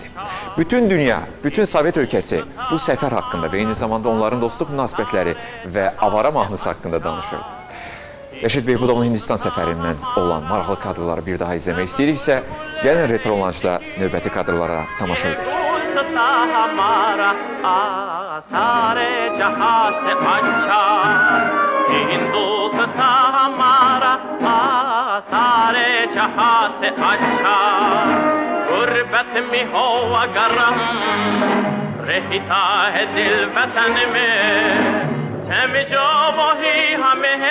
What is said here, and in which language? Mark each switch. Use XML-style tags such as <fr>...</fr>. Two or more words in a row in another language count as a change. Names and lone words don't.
<az>Bütün dünya, bütün Sovet ölkəsi bu səfər haqqında və eyni zamanda onların dostluq münasibətləri və avara mahnısı haqqında danışırdı. Rəşid Beypudovun Hindistan səfərindən olan maraqlı kadrları bir daha izləmək istəyiriksə, gəlin Retro Lounge-da növbəti kadrlara tamaşa edək.</az> <hi>गुर्बत में हो अगर हम रहता है दिल वतन में समझो वही हमें है</hi>